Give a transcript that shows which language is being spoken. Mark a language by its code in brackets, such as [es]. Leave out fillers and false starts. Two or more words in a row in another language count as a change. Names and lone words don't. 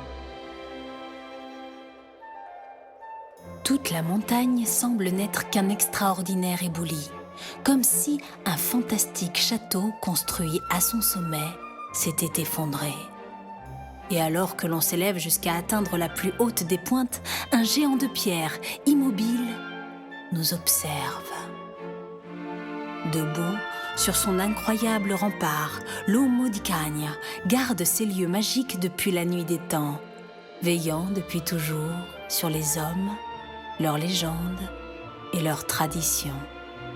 [fr] Toute la montagne semble n'être qu'un extraordinaire éboulis, comme si un fantastique château construit à son sommet s'était effondré. Et alors que l'on s'élève jusqu'à atteindre la plus haute des pointes, un géant de pierre, immobile, nous observe. Debout, sur son incroyable rempart, l'Uomo di Cagna garde ces lieux magiques depuis la nuit des temps, veillant depuis toujours sur les hommes, leurs légendes et leurs traditions.